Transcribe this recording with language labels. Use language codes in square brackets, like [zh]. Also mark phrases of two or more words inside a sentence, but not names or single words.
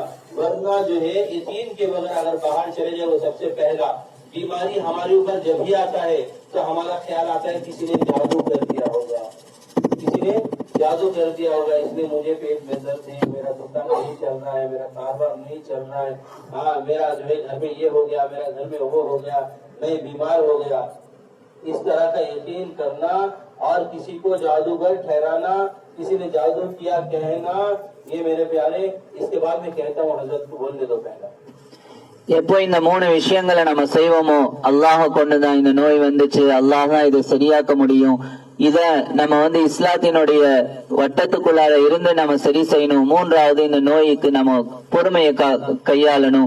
[hi] वरना जो है ये तीन के बगैर अगर बाहर चले जाओ, सबसे पहला बीमारी हमारे ऊपर जब भी आता है तो हमारा ख्याल आता है किसी ने जादू कर दिया होगा, किसी ने जादू कर दिया होगा, इसलिए मुझे पेट में दर्द है, मेरा दुकान नहीं चल रहा है, मेरा कारोबार नहीं चल रहा है, हाँ मेरा जो है घर में ये हो गया, मेरा घर में वो हो गया, मैं बीमार हो गया। इस तरह का यकीन करना और किसी को जादूगर ठहराना, किसी ने जादू किया कहना, ये मेरे प्यारे, इसके बाद मैं कहता हूँ हजरत को बोलने दो पहला। [ta] எப்போ இந்த 3 விஷயங்களை நம்ம செய்வோமோ, அல்லாஹ் கொண்டுதான் இந்த நோய் வந்துச்சு, அல்லாஹ் தான் இதை சரியாக்க முடியும், இத நம்ம இஸ்லாத்தினுடைய வட்டத்துக்குள்ளார இருந்து நம்ம சரி செய்யணும். 3வது இந்த நோய்க்கு நம்ம பொறுமையை கையாளணும்.